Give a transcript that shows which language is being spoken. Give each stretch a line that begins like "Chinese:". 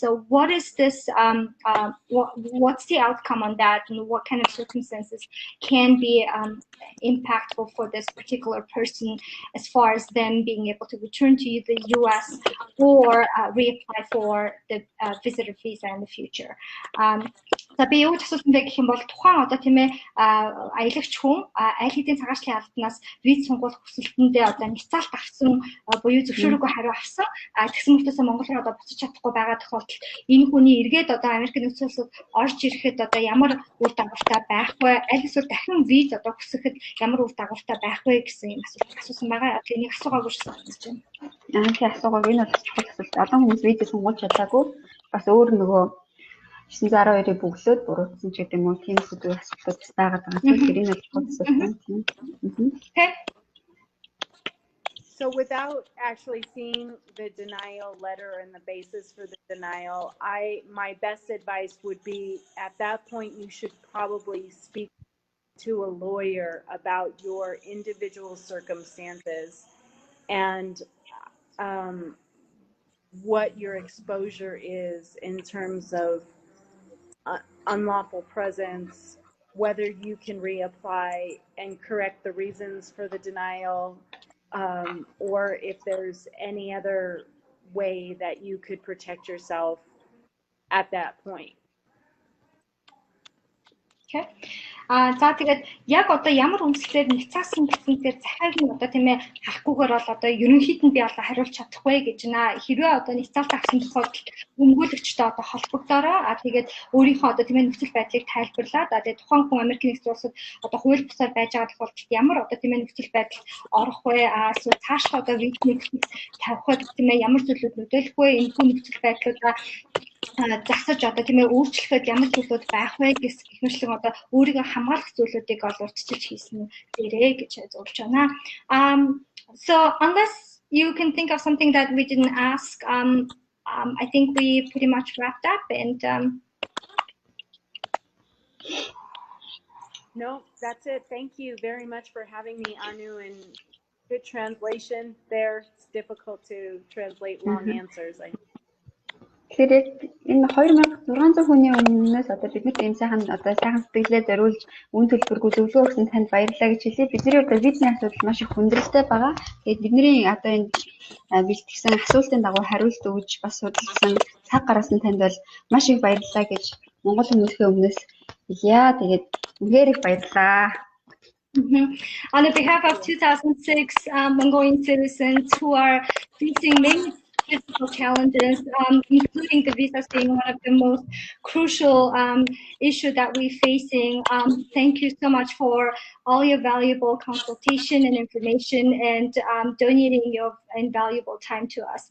English: So what is this, what's the outcome on that, and what kind of circumstances can be impactful for this particular person as far as them being able to return to the US or reapply for the visitor visa in the future?
Mongolian: За би юу ч асуусан бэ гэх юм бол тухайн одоо тийм ээ аялагч хүн аль хэдийн цагаачлалын албанаас виз сонгуулах хүсэлтэндээ одоо няцаалт авсан буюу зөвшөөрөөгүй хариу авсан тэгсэн мөртөөсөө Монгол руу одоо буцаж чадахгүй байгаа тохиолдолд энэ хүний эргээд одоо Америкийн нэгдсэн улсад орж ирэхэд одоо ямар үр дагавартай байх вэ? Аль эсвэл дахин виз одоо хүсэхэд ямар үр дагавартай байх вэ гэсэн юм асуулт асуусан байгаа. Энийг асуугаагүй шүү гэж байна. Тийм асуугаагүй энэ бол чухал асуулт. Олон хүмүүс виз сонгуулж чадаагүй бас өөр нөгөө 912-ыг бүглөөд буруутсан ч гэдэг юм уу тийм зүйл асуудлууд байгаад байгаа. Тэгэхээр энэ бол чухал асуудал.
English: Okay. So without actually seeing the denial letter and the basis for the denial, my best advice would be at that point you should probably speak to a lawyer about your individual circumstances and what your exposure is in terms of unlawful presence, whether you can reapply and correct the reasons for the denial, or if there's any other way that you could protect yourself at that point. Okay.
Mongolian: За тэгээд яг одоо ямар үндслээр няцаасан гэсэнээр захиаг нь одоо тийм ээ харахгүйгээр бол одоо ерөнхийд нь би одоо хариулж чадахгүй гэж байна. Хэрвээ одоо няцаалт авсан тохиолдолд өмгөөлөгчтэй одоо холбогдороо тэгээд өөрийнхөө одоо тийм ээ нөхцөл байдлыг тайлбарлаад тэгээд тухайн хүн Америкийн нэгдсэн улсад одоо хууль бусаар байж байгаа тохиолдолд ямар одоо тийм ээ нөхцөл байдал орох вэ? Эсвэл цаашаа одоо визний тавихад тийм ээ ямар зүйлүүд нөлөөлөх вэ? Энэ хүн нөхцөл байдлуудаа засаж одоо тийм ээ өөрчлөхөд ямар зүйлүүд байх вэ гэх мэтлэн одоо өөрийгөө хамгаалах зүйлүүдийг ол урьдчилж хийсэн дээрээ гэж зөвлөж байна.
English: So unless you can think of something that we didn't ask, I think we pretty much wrapped up and No, that's it. Thank you very much for having me, Anu, and good translation there. It's difficult to translate long answers.
Mongolian: Тэгэхээр энэ 2600 хүний өмнөөс одоо бид нэг ийм сайхан сэтгэлээ зориулж үн төлбөргүй зөвлөгөө өгсөн танд баярлалаа гэж хэлье. Бидний одоо визний асуудал маш их хүндрэлтэй байгаа. Тэгээд бидний одоо энэ бэлтгэсэн асуултын дагуу хариулт өгж бас судалсан цаг гаргасан танд бол маш их баярлалаа гэж Монгол хүмүүсийн өмнөөс хэлье. Тэгээд үнээр их баярлалаа.
English: On behalf of 2006 Mongolian citizens who are facing many physical challenges, including the visas being one of the most crucial issue that we're facing. Thank you so much for all your valuable consultation and information and donating your invaluable time to us.